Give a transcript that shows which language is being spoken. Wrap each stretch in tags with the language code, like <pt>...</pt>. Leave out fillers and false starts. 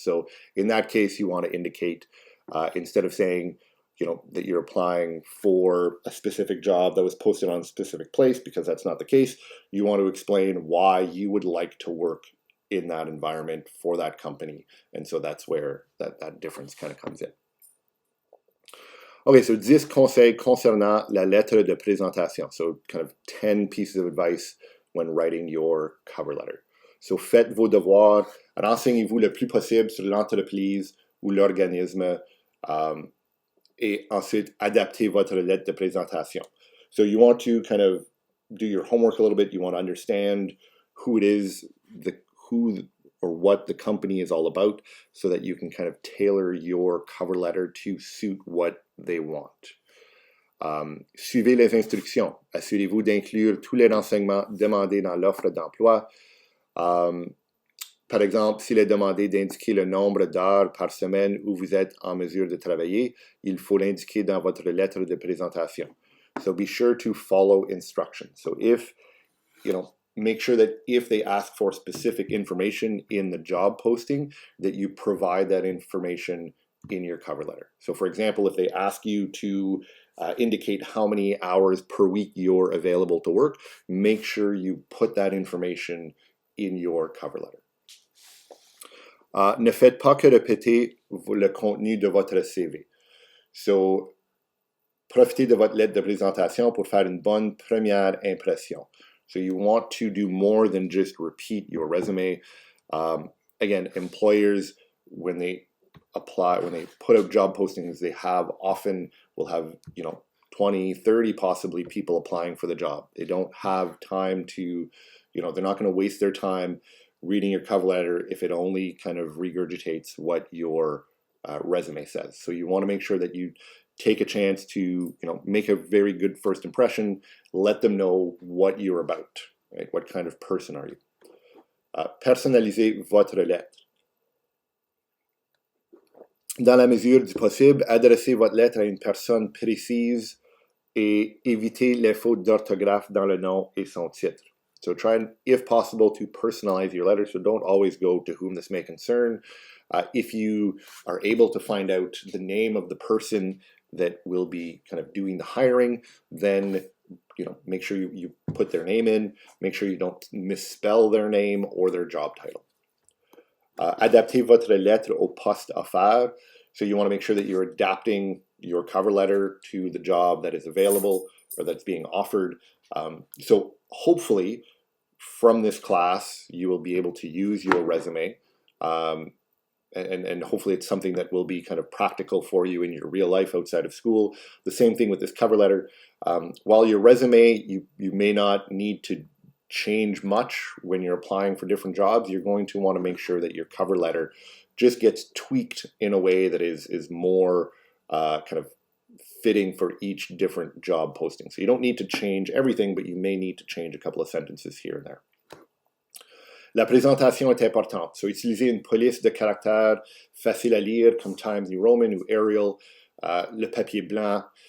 <en>So in that case, you want to indicate, instead of saying, that you're applying for a specific job that was posted on a specific place, because that's not the case, you want to explain why you would like to work in that environment for that company. And so that's where that difference kind of comes in.</en> <fr>Okay, so 10 conseils concernant la lettre de présentation.</fr> <en>So kind of 10 pieces of advice when writing your cover letter.</en> <fr>So faites vos devoirs, renseignez-vous le plus possible sur l'entreprise ou l'organisme, et ensuite adaptez votre lettre de présentation.</fr> <en>So you want to kind of do your homework a little bit. You want to understand who it is, who or what the company is all about, so that you can kind of tailor your cover letter to suit what they want.</en> <fr>Suivez les instructions. Assurez-vous d'inclure tous les renseignements demandés dans l'offre d'emploi. Par exemple, s'il est demandé d'indiquer le nombre d'heures par semaine où vous êtes en mesure de travailler, il faut l'indiquer dans votre lettre de présentation.</fr> <en>So be sure to follow instructions. So make sure that if they ask for specific information in the job posting, that you provide that information in your cover letter. So for example, if they ask you to indicate how many hours per week you're available to work, make sure you put that information in your cover letter.</en> <fr>Ne faites pas que répéter le contenu de votre CV. So, profitez de votre lettre de présentation pour faire une bonne première impression.</fr> <en>So you want to do more than just repeat your resume. Again, employers, when they put out job postings, they often will have 20, 30 possibly people applying for the job. They don't have time to, they're not going to waste their time reading your cover letter if it only kind of regurgitates what your resume says. So you want to make sure that you take a chance to make a very good first impression. Let them know what you're about, right? What kind of person are you?</en> <fr>Personnalisez votre lettre. Dans la mesure du possible, adressez votre lettre à une personne précise et évitez les fautes d'orthographe dans le nom et son titre.</fr> <en>So try, if possible, to personalize your letter. So don't always go to whom this may concern. If you are able to find out the name of the person that will be kind of doing the hiring, then make sure you put their name in, make sure you don't misspell their name or their job title.</en> <fr>Adaptez votre lettre au poste à faire.</fr> <en>So you want to make sure that you're adapting your cover letter to the job that is available or that's being offered. So hopefully from this class, you will be able to use your resume. And hopefully it's something that will be kind of practical for you in your real life outside of school. The same thing with this cover letter. While your resume, you may not need to change much when you're applying for different jobs, you're going to want to make sure that your cover letter just gets tweaked in a way that is more kind of fitting for each different job posting. So you don't need to change everything, but you may need to change a couple of sentences here and there.</en> <fr>La présentation est importante. So, utiliser une police de caractères facile à lire comme Times New Roman ou Arial, le papier blanc.</fr>